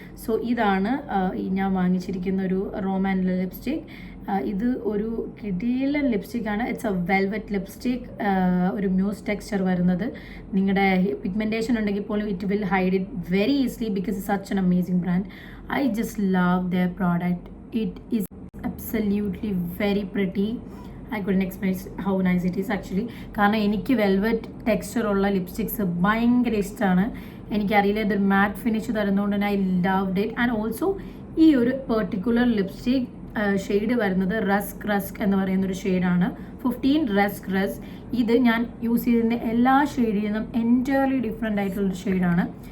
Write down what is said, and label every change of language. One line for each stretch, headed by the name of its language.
Malayalam: So ഇതാണ് ഞാൻ വാങ്ങിച്ചിരിക്കുന്ന ഒരു റോമാനിലെ ലിപ്സ്റ്റിക്. ഇത് ഒരു കിടിലൻ ലിപ്സ്റ്റിക് ആണ്.
English: It's a velvet lipstick.
Malayalam: ഒരു മ്യൂസ് ടെക്സ്ചർ വരുന്നത്. നിങ്ങളുടെ പിഗ്മെൻറ്റേഷൻ ഉണ്ടെങ്കിൽ പോലും
English: It will hide it very easily because it's such an amazing brand. I just love their product. It is absolutely very pretty. I couldn't explain how nice it is actually.
Malayalam: കാരണം എനിക്ക് velvet texture ഉള്ള lipsticks ഭയങ്കര ഇഷ്ടമാണ്. എനിക്കറിയില്ല, ഇതൊരു മാറ്റ് finish തരുന്നതുകൊണ്ട് തന്നെ
English: I loved it.
Malayalam: And also ഈ ഒരു പെർട്ടിക്കുലർ ലിപ്സ്റ്റിക് ഷെയ്ഡ് വരുന്നത് റസ്ക് എന്ന് പറയുന്നൊരു ഷെയ്ഡാണ്. 15 റസ്ക്. ഇത് ഞാൻ യൂസ് ചെയ്തിരുന്ന എല്ലാ ഷെയ്ഡിൽ നിന്നും എൻറ്റയർലി ഡിഫറെൻ്റ് ആയിട്ടുള്ളൊരു ഷെയ്ഡാണ്.